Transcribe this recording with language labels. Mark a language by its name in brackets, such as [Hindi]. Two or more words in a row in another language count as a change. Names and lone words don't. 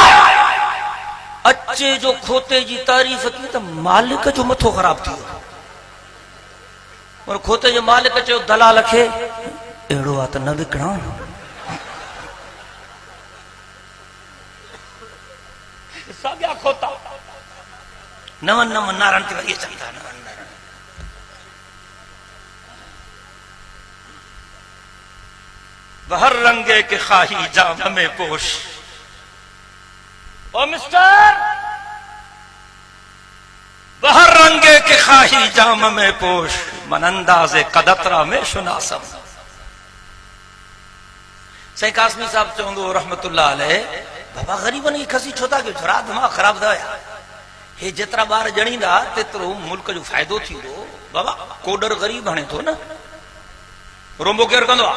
[Sindhi] अचे जो खोते जी तारीफ़ की त मालिक जो मथो ख़राब थी वियो। और खोते जो मालिक चयो दलाल खे, अहिड़ो आहे त न विकिणा। साॻिया खोता नवनि नवनि नारनि ते वरी अचनि था। [Persian] هر رنگی که خواهی جامه می‌پوش, ओ मिस्टर, بهر رنگی که خواهی جامه می‌پوش، من اندازه قدت را می‌شناسم. [Sindhi] सही कासमी साहब चवंदो [Arabic] رحمة الله عليه, [Sindhi] बाबा ग़रीबनि खे खसी छो था कयो, छड़ा दिमाग़ ख़राब था हे जेतिरा ॿार ॼणींदा तेतिरो मुल्क जो फ़ाइदो थींदो। बाबा कोडर ग़रीब हणे थो न, रोंबो केरु कंदो आहे?